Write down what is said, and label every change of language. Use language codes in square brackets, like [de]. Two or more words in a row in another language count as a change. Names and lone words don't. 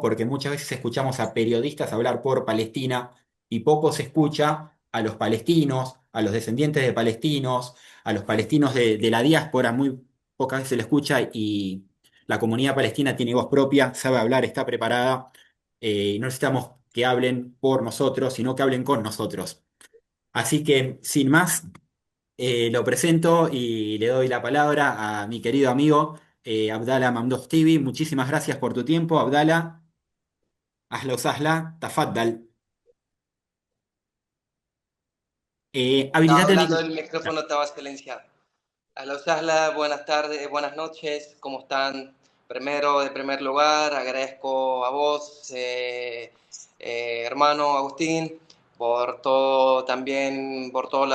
[es] Porque muchas veces escuchamos a periodistas hablar por Palestina y poco se escucha a los palestinos, a los descendientes de palestinos, a los palestinos de la diáspora, muy pocas veces se le escucha y la comunidad palestina tiene voz propia, sabe hablar, está preparada. Y no necesitamos que hablen por nosotros, sino que hablen con nosotros. Así que, sin más, lo presento y le doy la palabra a mi querido amigo Abdala Mamdouh Tibi. Muchísimas gracias por tu tiempo, Abdala. [ar] أهلا سهلا تفضل. [es] Estaba Habilitate el hablando, micrófono. el micrófono estaba silenciado. Hola, Usasla, buenas tardes, buenas noches, ¿cómo están? Primero, de primer lugar, agradezco a vos, hermano Agustín, por todo también, por todo